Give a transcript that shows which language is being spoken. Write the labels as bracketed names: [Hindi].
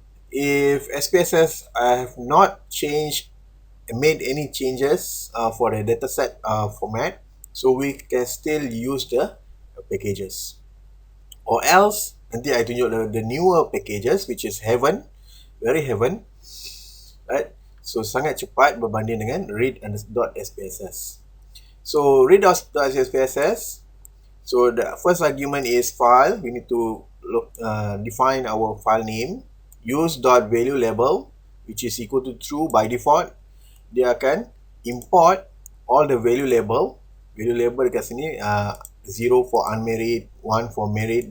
[English] If SPSS have not made any changes for the dataset format, so we can still use the packages. Or else, [Malay] nanti [English] I tunjuk the newer packages, which is very heaven, right? [Malay] So sangat cepat berbanding dengan read.spss. [English] So read.spss, so the first argument is file. We need to define our file name. Use .value label, which is equal to true by default. [Malay] Dia akan [English] import all the value label. Value label [Malay] dekat sini [English] 0 for unmarried, 1 for married.